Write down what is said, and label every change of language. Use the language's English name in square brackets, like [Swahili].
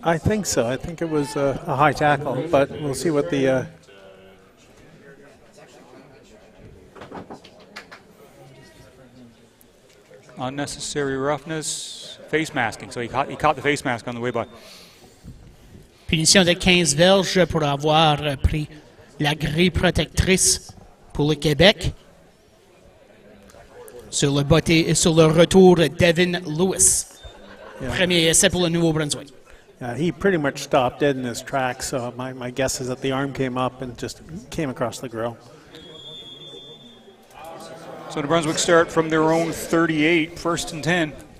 [English] I think so. I think it was a high tackle, but we'll see what the... Unnecessary roughness, face masking. So he caught the face mask on the way by. [French] Punition de 15 verges pour avoir pris la grille protectrice pour le Québec. Sur le retour, Devin Lewis. [English] Yeah. [French] Premier essai pour le Nouveau-Brunswick. [English] He pretty much stopped dead in his tracks, so my guess is that the arm came up and just came across the grill. So New Brunswick start from their own 38, 1st and 10.